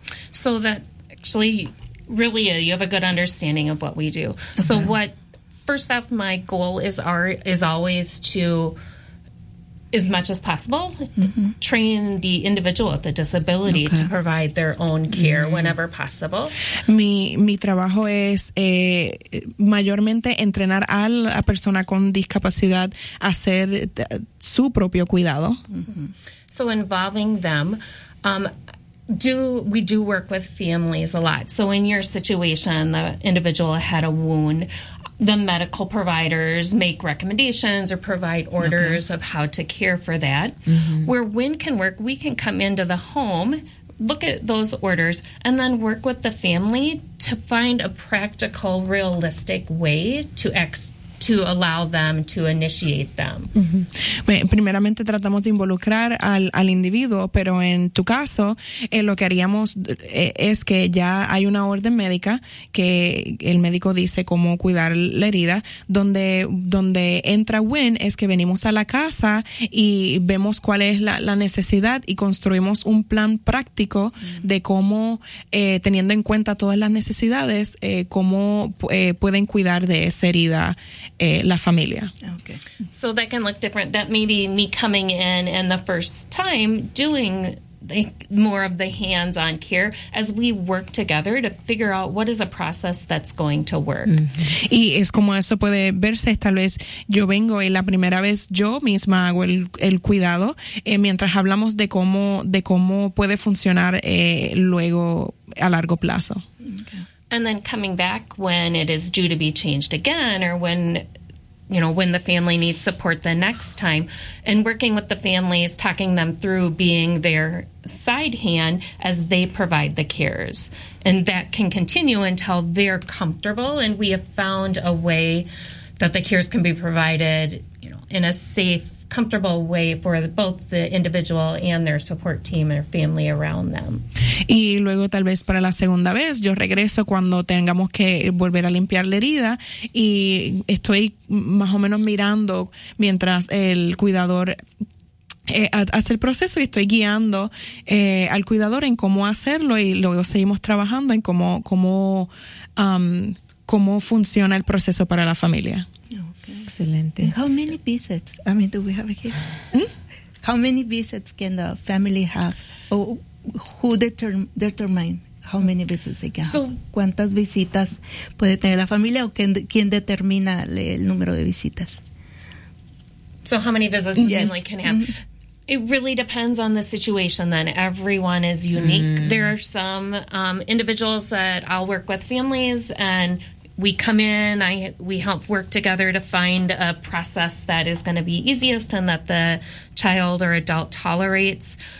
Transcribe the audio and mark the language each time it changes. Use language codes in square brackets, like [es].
[en] So that actually, really, you have a good understanding of what we do. Uh-huh. So what, first off, my goal is always to, as much as possible, mm-hmm. train the individual with a disability okay. to provide their own care mm-hmm. whenever possible. [es] Mi trabajo es mayormente entrenar a la persona con discapacidad a hacer su propio cuidado. Mm-hmm. [en] So involving them, we do work with families a lot. So in your situation, the individual had a wound, the medical providers make recommendations or provide orders okay. of how to care for that. Mm-hmm. Where WIN can work, we can come into the home, look at those orders, and then work with the family to find a practical, realistic way to allow them to initiate them. Mm-hmm. [es] Bueno, primeramente tratamos de involucrar al individuo, pero en tu caso, lo que haríamos es que ya hay una orden médica que el médico dice cómo cuidar la herida, donde entra WIN es que venimos a la casa y vemos cuál es la necesidad y construimos un plan práctico mm-hmm. de cómo, teniendo en cuenta todas las necesidades, cómo pueden cuidar de esa herida. La familia. [en] Okay. So that can look different. That may be me coming in and the first time doing more of the hands-on care as we work together to figure out what is a process that's going to work. Mm-hmm. [es] Y es como eso puede verse, tal vez yo vengo y la primera vez yo misma hago el cuidado mientras hablamos de cómo puede funcionar luego a largo plazo. [en] Okay. And then coming back when it is due to be changed again, or when, you know, when the family needs support the next time, and working with the families, talking them through being their side hand as they provide the cares. And that can continue until they're comfortable and we have found a way that the cares can be provided, you know, in a safe, comfortable way for both the individual and their support team or family around them. Y luego tal vez para la segunda vez yo regreso cuando tengamos que volver a limpiar la herida y estoy más o menos mirando mientras el cuidador hace el proceso y estoy guiando al cuidador en cómo hacerlo y luego seguimos trabajando en cómo funciona el proceso para la familia. [es] Excelente. [en] And how many visits, I mean, do we have here? Hmm? How many visits can the family have? Or who determine how many visits they can have? [es] ¿Cuántas visitas puede tener la familia o quién determina el número de visitas? [en] So how many visits the yes. family can have? Mm-hmm. It really depends on the situation then. Everyone is unique. Mm. There are some individuals that I'll work with families and we come in, we help work together to find a process that is going to be easiest and that the child or adult tolerates.